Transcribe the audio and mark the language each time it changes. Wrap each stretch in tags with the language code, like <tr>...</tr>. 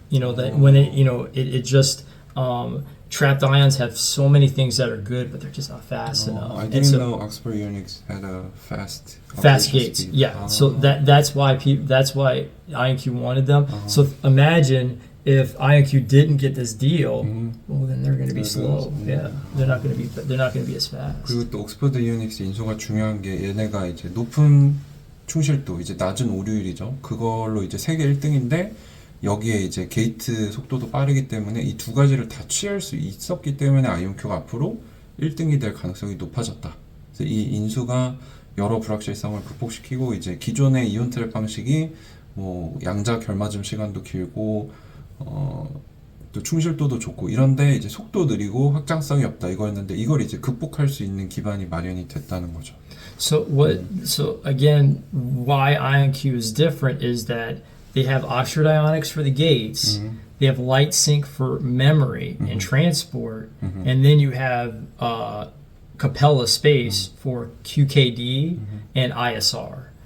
<en>You know, that when it just trapped ions have so many things that are good, but they're just not fast enough. I didn't know Oxford Ionics had a fast gates. speed. Yeah, so that's why IonQ wanted them. So imagine if IonQ didn't get this deal, well then they're going to be slow. Yeah, they're not going to be as fast.</en> <ko>그리고 또 옥스퍼드 이오닉스 인수가 중요한 게 얘네가 이제 높은 충실도, 이제 낮은 오류율이죠. 그걸로 이제 세계 1등인데 여기에 이제 게이트 속도도 빠르기 때문에 이 두 가지를 다 취할 수 있었기 때문에 아이온큐가 앞으로 1등이 될 가능성이 높아졌다. 그래서 이 인수가 여러 불확실성을 극복시키고 이제 기존의 이온 트랩 방식이 뭐 양자 결맞음 시간도 길고 또 충실도도 좋고 이런데 이제 속도 느리고 확장성이 없다 이거였는데 이걸 이제 극복할 수 있는 기반이 마련이 됐다는 거죠.</ko> <en>So again, why IonQ is different is that they have Oxford Ionics for the gates, they have Light Sync for memory and transport, and then you have Capella Space for QKD and ISR.</en>